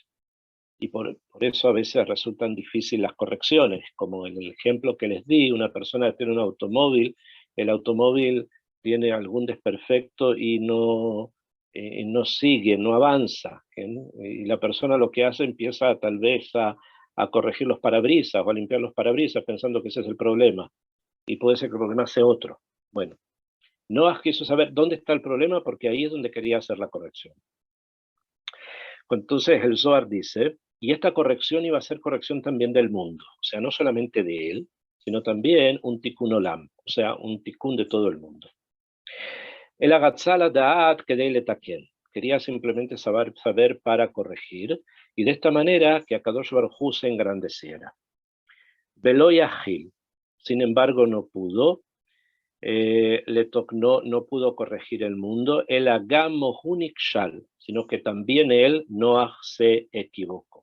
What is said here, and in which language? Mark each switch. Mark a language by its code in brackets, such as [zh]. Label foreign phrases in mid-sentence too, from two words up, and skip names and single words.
[es] y por eso a veces resultan difíciles las correcciones, como en el ejemplo que les di, una persona tiene un automóvil, el automóvil tiene algún desperfecto y no sigue, no avanza, y la persona lo que hace empieza tal vez a corregir los parabrisas o a limpiar los parabrisas pensando que ese es el problema, y puede ser que el problema sea otro. Bueno, Noah quiso saber dónde está el problema porque ahí es donde quería hacer la corrección. Entonces el Zohar dice, y esta corrección iba a ser corrección también del mundo, o sea, no solamente de él, sino también un [he] תיקון עולם, [es] o sea, un tikkun de todo el mundo. [he] אלא רצה לדעת כדי לתקן, [es] quería simplemente saber para corregir, y de esta manera que [he] הקדוש ברוך הוא [es] se engrandeciera. [he] ולא יכול, [es] sin embargo no pudo, no pudo corregir el mundo, [he] אלא גם הוא נכשל, [es] sino que también él, Noah, se equivocó.